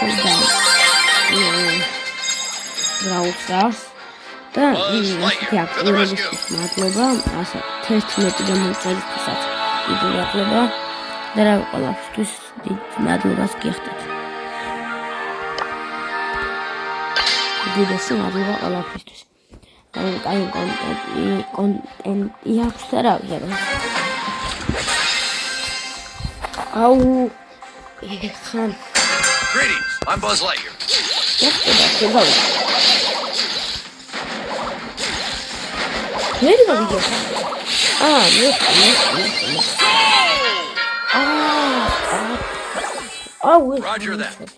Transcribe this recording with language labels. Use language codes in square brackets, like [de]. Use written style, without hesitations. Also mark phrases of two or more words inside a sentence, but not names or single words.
[ka] და ისეთი აქტიურებისთვის მადლობა, ასე 11 მოწელისთვისაც დიდი მადლობა და რა ყველაფერთვის დიდ მადლობას გიხდით. დიდესი მადლობა ყველაფერთვის. კაი კონტენტი აქვს და რა ვიცი. აუ ეხან [en] Greetings, I'm Buzz Lightyear. Where did we get? Roger that.